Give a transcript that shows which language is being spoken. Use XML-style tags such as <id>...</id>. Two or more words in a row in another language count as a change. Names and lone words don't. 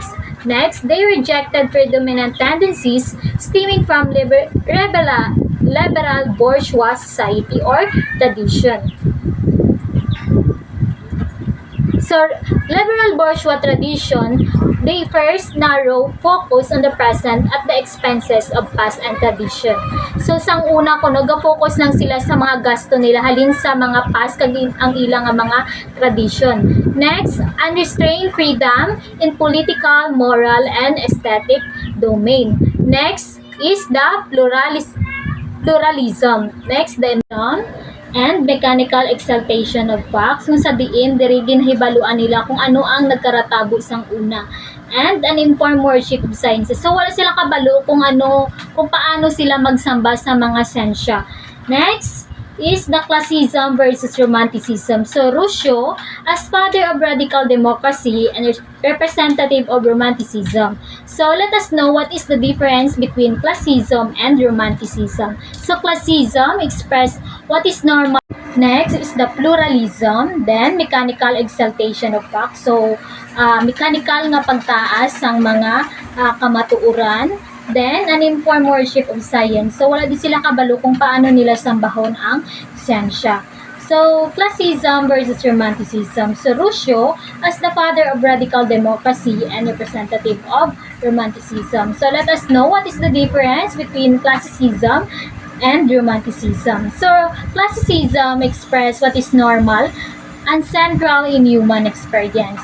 <en>Next, they rejected predominant tendencies stemming from liberal bourgeois society or tradition. So, liberal bourgeois tradition, they first narrow focus on the present at the expenses of past and tradition. So,</en> <hil>sang una ko, nag-focus lang sila sa mga gasto nila halin sa mga past kag ang ilang mga tradition.</hil> <en>Next, unrestrained freedom in political, moral, and aesthetic domain. Next is the pluralism. Next, the and mechanical exaltation of facts</en> <hil>kung sa diin diri ginhibaluan nila kung ano ang nagkaratabo sang una,</hil> <en>and an informed worship of sciences.</en> <hil>So wala sila kabalo kung paano sila magsamba sa mga siyensya.</hil> <en>Next is the classism versus romanticism. So Rousseau, as father of radical democracy and representative of romanticism. So let us know what is the difference between classism and romanticism. So classism express what is normal. Next is the pluralism, then mechanical exaltation of facts.</en> <hil>So mechanical nga pagtaas sang mga kamatuoran.</hil> <en>Then, an informed worship of science. So,</en> <hil>wala di sila kabalo kung paano nila sambahon ang siyensya.</hil> <en>So, classism versus romanticism. So, Rousseau, as the father of radical democracy and representative of romanticism. So, let us know what is the difference between classicism and romanticism. So, classicism express what is normal and central in human experience.</en>